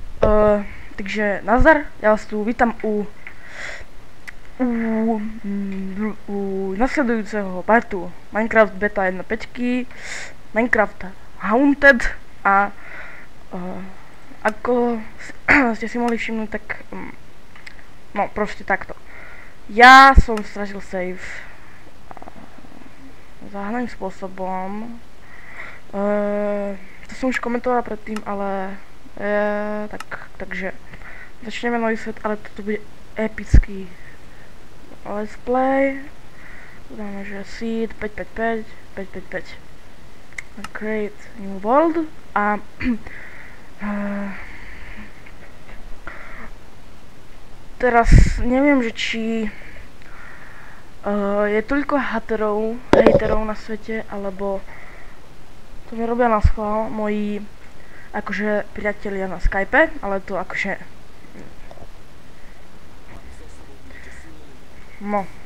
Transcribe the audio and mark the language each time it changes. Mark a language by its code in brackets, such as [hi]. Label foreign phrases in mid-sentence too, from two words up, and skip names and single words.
[sk] Takže nazdar, já vás tu vítám u nasledujúceho partu Minecraft Beta 1.5, Minecraft Haunted a ako ste si mohli všimnúť, tak no proste takto. Ja som stratil save záhadným spôsobom. To som už komentoval predtým, ale takže začneme nový svet, ale toto bude epický [en] let's play. [sk] Dáme, že seed 555 555 [en] create new world [sk] a teraz neviem, že či je toľko hejterov na svete, alebo to mi robia na schvál moji akože priatelia na Skype, ale to akože no